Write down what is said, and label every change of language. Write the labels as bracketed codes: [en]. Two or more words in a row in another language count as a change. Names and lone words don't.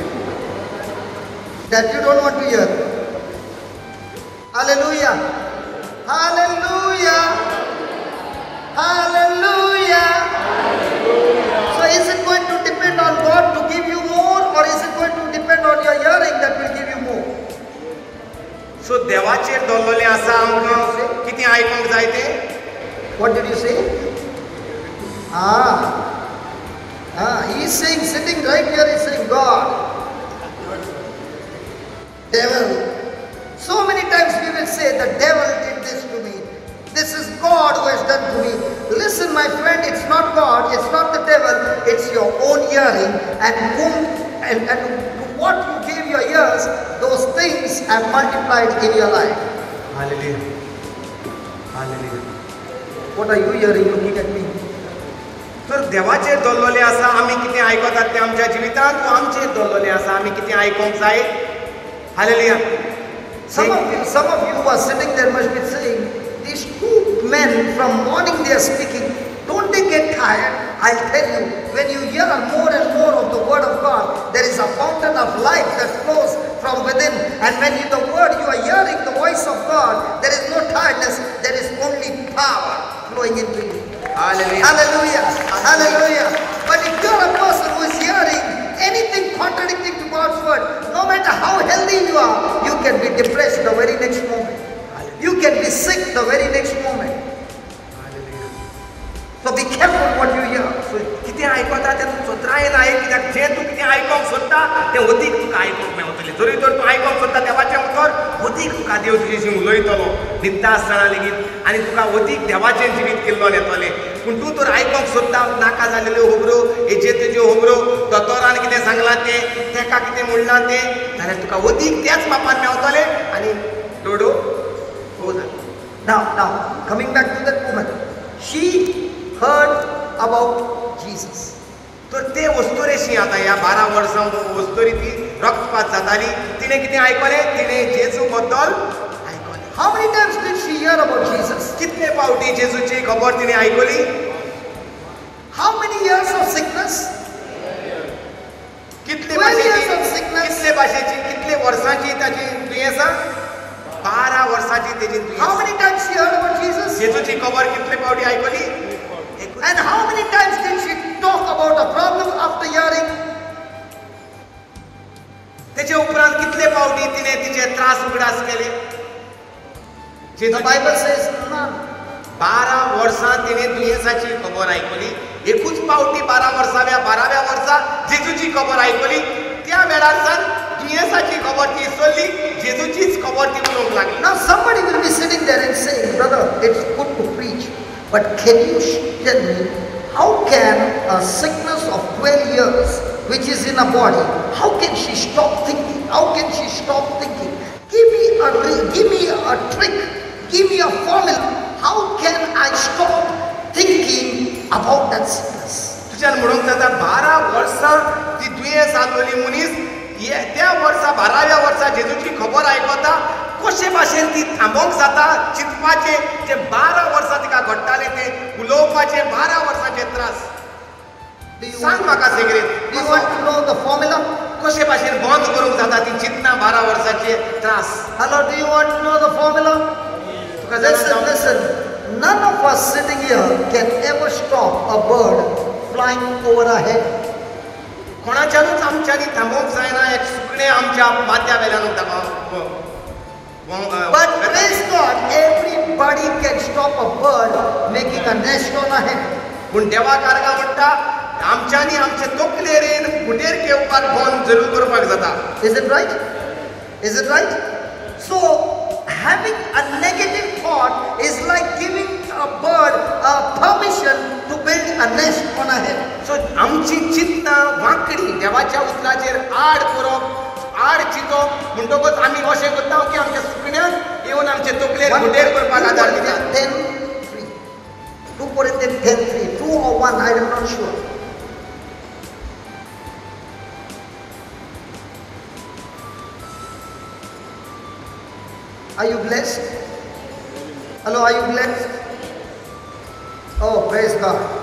[en] That you don't want to hear. Hallelujah. Hallelujah. Hallelujah. So is it going to depend on God to give you more, or is it going to depend on your hearing that will give you more? [kok] सो देवाचेर दवरलेलें आसा आमकां कितें आयकूंक जाय तें. [en] What did you say? He's saying, sitting right here, he's saying, God, devil. So many times we will say, the devil did this to me. This is God who has done to me. Listen, my friend, it's not God, it's not the devil, it's your own hearing. And what you gave your ears, those things have multiplied in your life. Hallelujah. Hallelujah. What are you hearing looking at me? [kok] तर देवाचेर दवरलेले आसा आमी कितें आयकतात तें आमच्या जिवितांत वा आमचेर दवरलेले आसा आमी कितें आयकोंक जाय. हालेलुया. [en] Some of you who are sitting there must be saying, these two men from morning they are speaking, don't they get tired? I'll tell you, when you hear more and more of the word of God, there is a fountain of life that flows from within. And when you the word you are hearing the voice of God, there is no tiredness, there is only power flowing into you. Hallelujah. Hallelujah. Hallelujah. But if you're a person who is hearing anything contradicting to God's word, no matter how healthy you are, you can be depressed the very next moment. You can be sick the very next moment. So be careful what you hear. [kok] So कितें आयकता तें तूं सोत्रायेन आयक, कित्याक जें तूं कितें आयकोंक सोदता तें अदीक तुका आयकोंक मेवतलें. जरी तर तूं आयकोंक सोदता देवाचें उतर, अदीक तुका देव तुजेशी उलयतलो न्हिदता आसतना लेगीत आनी तुका अदीक देवाचें जिवीत केल्लो येतलें. पूण तूं तर आयकोंक सोदता नाका जालेल्यो खबरो, हेजे तेज्यो खबरो, दोतोरान कितें सांगलां तें, तेका कितें म्हणलां तें, जाल्यार तुका अदीक त्याच पापान मेवतलें आनी डोडो हो जाता. [en] Now, coming back to that woman, she heard about Jesus. [kok] तर ते वस्तुरेशी आता ह्या 12 वर्सां वस्तुरी ती रक्तपात जाताली, तिणें कितें आयकलें? तिणें जेजू बद्दल आयकलें. [en] How many times did she hear about Jesus? [kok] कितले फावटी जेजूची खबर तिणें आयकली? [en] How many years of sickness? [kok] कितले [en] 12 years [kok] भाशेची, [en] of sickness. [kok] कितले भाशेची, कितले वर्सांची ताची दुयेंसां? 12 वर्सांची तेजी दुयेंस. [en] How many times she heard about Jesus? [kok] जेजूची खबर कितले फावटी आयकली? [en] And how many times did she talk about a problem after hearing? [kok] तेचे उपरांत कितले फावटी तिणें तिचे त्रास उगडास केले? [en] The Bible says none. [kok] 12 वर्सां तिणें दुयेंसाची खबर आयकली. एकूच फावटी 12व्या वर्सा जेजूची खबर आयकली. त्या वेळार सावन दुयेंसाची खबर ती सोडली, जेजूचीच खबर ती उलोवंक लागली. [en] Now somebody will be sitting there and saying, brother, it's good to preach, but can you tell me, how can a sickness of 12 years, which is in a body, how can she stop thinking? How can she stop thinking? Give me a trick, give me a formula. How can I stop thinking about that sickness? [kok] तुज्यान म्हणूंक जाता 12 वर्सां ती दुयेंस आसलोली मनीस त्या वर्सा 12व्या वर्सा जेजूची खबर आयकता, कशे भाशेन ती थांबोवंक जाता, चिंतपाचे जे 12 वर्सां तिका घडटाले ते उलोवपाचे 12 वर्सांचे त्रास. सांग म्हाका सेगरेत. [en] Do you want to know the formula? [kok] कशे भाशेन बंद करूंक जाता ती चिंतना 12 वर्साचे त्रास. [en] Hello, do you want to know the formula? [kok] तुका जाणा [en] Listen, none of us sitting here can ever stop a bird flying over our head. [kok] कोणाच्यानूच आमच्यांनी थांबोवंक जायना एक सुकणें आमच्या माथ्या वेल्यान [en] But praise God, everybody can stop a bird making a nest on a head. [kok] पूण देवा कारगा म्हणटा आमच्यांनी आमचे तकलेरेन फुटेर घेवपाक बंद जरूर करपाक जाता. [en] Is it right? Is it right? So, having a negative thought is like giving a bird a permission to build a nest on a head. [kok] सो आमची चिंतना वांकडी देवाच्या उतराचेर आड करप, आड चिंतप म्हणटकच आमी अशें करता की आमच्या सुकण्याक येवन आमचे तकलेर फुटेर करपाक आदार दिता. [en] 10:3. 2 Corinthians 10:3. 2 or 1, I am not sure. Are you blessed? Hello, are you blessed? Oh, praise God.